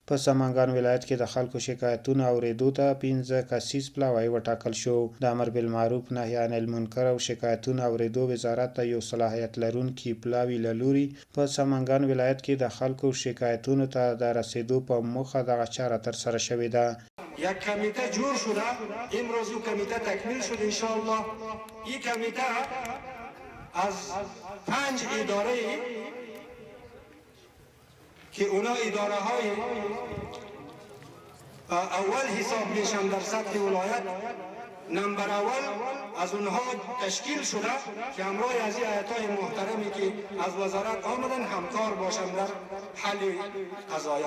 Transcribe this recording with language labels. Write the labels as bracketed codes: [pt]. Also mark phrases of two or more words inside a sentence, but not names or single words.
[ps] په سمنګان ولایت کې د خلکو شکایتونو اورېدو ته 15 کسیز پلاوی وټاکل شو. د امر بالمعروف نهي عن المنکر او شکایتونو اورېدو وزارت ته یو صلاحیت لرونکي پلاوي له لوري په سمنګان ولایت کې د خلکو شکایتونو ته د رسیدو په موخه دغه چاره ترسره شوې ده. [fa] یک کمیته جور شده، امروز این کمیته تکمیل شد انشاءالله. این کمیته از 5 اداره که اونا اداره های اول حساب میشن در سطح ولایت، نمبر اول از اونها تشکیل شده که همراه از این هیئت های محترمی که از وزارت آمدن همکار باشند در حل قضایا.